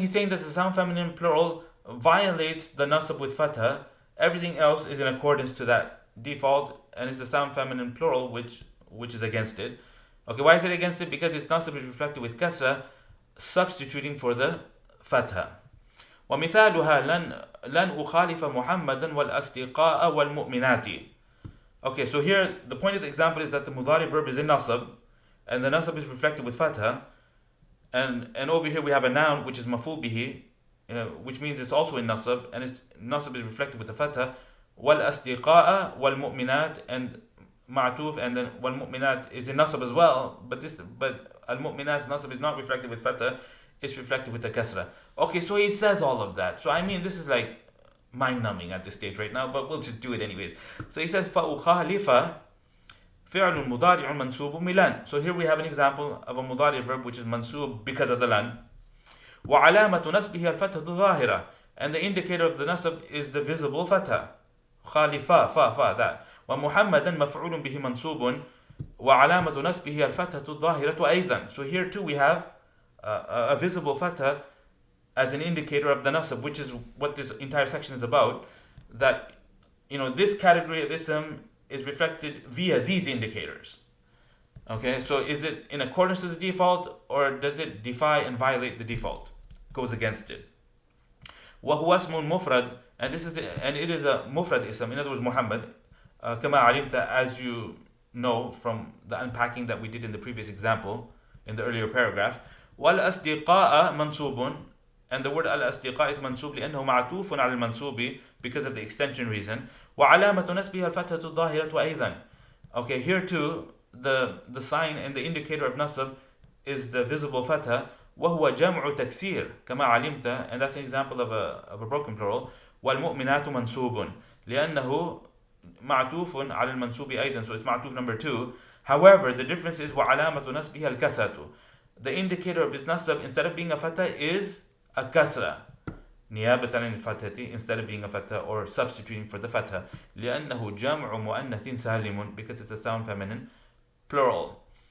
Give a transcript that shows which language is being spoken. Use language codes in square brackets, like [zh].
[en] He's saying that the sound feminine plural violates the Naṣb with fatha. Everything else is in accordance to that default, and it's the sound feminine plural which is against it. Okay, why is it against it? Because its Naṣb is reflected with kasra, substituting for the fatha. [ar] ومثالها لن أخالف محمدا والأصدقاء والمؤمنات. [en] Okay, so here the point of the example is that the mudari verb is in Naṣb, and the Naṣb is reflected with fatha, and over here we have a noun which is maf'ul bihi, which means it's also in Naṣb, and its Naṣb is reflected with the fatha. [ar] والأصدقاء والمؤمنات, [en] and ma'tuf, and then والمؤمنات is in Naṣb as well, but al-mu'minat's Naṣb is not reflected with fatha, it's reflected with the kasra. Okay, so he says all of that. So I mean, this is like mind-numbing at this stage right now, but we'll just do it anyways. So he says [ar] فَأُخَالِفَ فِعْلٌ مُضَارِعٌ مَنْصُوبٌ مِلَن. [en] So here we have an example of a mudari verb which is mansub because of the lan. [ar] وَعَلَامَةُ نَصْبِهِ الْفَتْحَةُ ظَاهِرَةٌ, [en] and the indicator of the nasab is the visible fatha. خالفا fa that. [ar] ومحمدا مفعول به منصوب وعلامة نصبه الفتحة الظاهرة أيضا. [en] So here too we have a visible fatha as an indicator of the nasab, which is what this entire section is about. That this category of ism is reflected via these indicators. Okay, so is it in accordance to the default, or does it defy and violate the default? Goes against it. [ar] وهو اسم مفرد, [en] and it is a mufrad ism, in other words Muhammad, [ar] كما علمت, [en] as you know from the unpacking that we did in the previous example in the earlier paragraph. [ar] والأصدقاء منصوب, [en] and the word al-asdiqa is mansub [ar] لأنه معطوف على المنصوب, [en] because of the extension reason. [ar] وعلامة نصبها الفتحة الظاهرة أيضا. [en] Okay, here too the sign and the indicator of nasab is the visible fatha. [ar] وهو جمع تكسير كما علمت, [en] and that's an example of a broken plural. [ar] والمؤمنات منصوب لأنه معطوف على المنصوب أيضا, [en] so it's معطوف number 2. However, the difference is [ar] وعلامة نصبها الكسرة. [en] The indicator of his nasab, instead of being a fatha, is a kasra, [ar] نيابة عن الفتحة, [en] instead of being a fatha or substituting for the fatha. [ar] لأنه جمع مؤنث سالم, [en] because it's a sound feminine plural.